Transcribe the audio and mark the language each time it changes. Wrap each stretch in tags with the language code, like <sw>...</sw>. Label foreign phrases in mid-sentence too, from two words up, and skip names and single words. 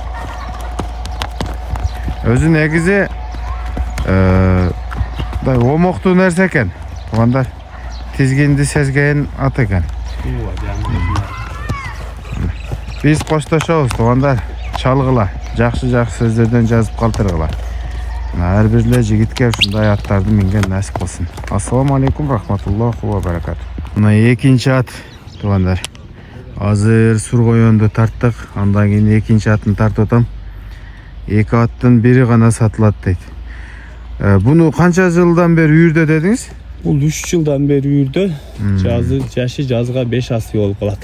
<ky>Өзү негизи омоктуу нерсе экен. Туугандар, тизгинди сезген ат экен. Биз коштошобуз туугандар. Чалгыла, жакшы сөздөрдөн жазып калтыргыла. Ар бир эле жигитке ушундай аттарды минген насип кылсын.</ky> <ar>السلام عليكم ورحمة الله وبركاته.</ar> <ky>Мына экинчи ат туугандар. Азыр Сургоёнду тарттык, андан кийин экинчи атын тартып атам. 2 аттын бири гана сатылат дейт. Буну канча жылдан бери үйүрдө дедиңиз? Бул 3 жылдан бери үйүрдө. Жашы жазга 5 асы болуп калат.</ky>